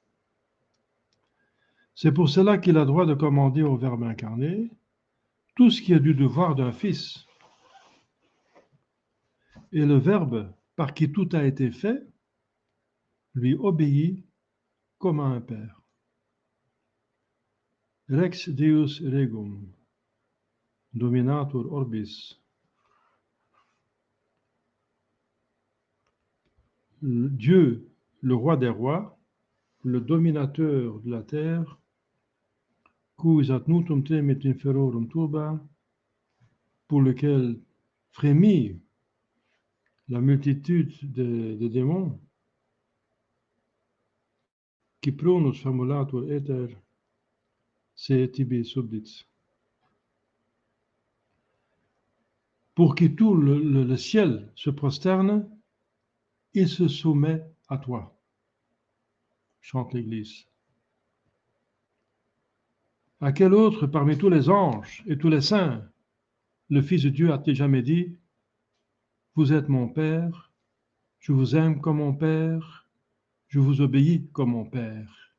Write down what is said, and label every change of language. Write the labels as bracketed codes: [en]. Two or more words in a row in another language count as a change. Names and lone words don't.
[fr] C'est pour cela qu'il a droit de commander au Verbe incarné tout ce qui est du devoir d'un fils. Et le Verbe, par qui tout a été fait, lui obéit comme à un père. [la] Rex Deus regum, dominator orbis. [fr] Dieu, le roi des rois, le dominateur de la terre, [la] cui at nutum temet inferorum turba, [fr] pour lequel frémit la multitude de démons, [la] qui pronus famulatur éter, se tibi subdit. [fr] Pour que tout le ciel se prosterne, il se soumet à toi, chante l'Église. À quel autre parmi tous les anges et tous les saints le Fils de Dieu a-t-il jamais dit « Vous êtes mon Père, je vous aime comme mon Père, je vous obéis comme mon Père ».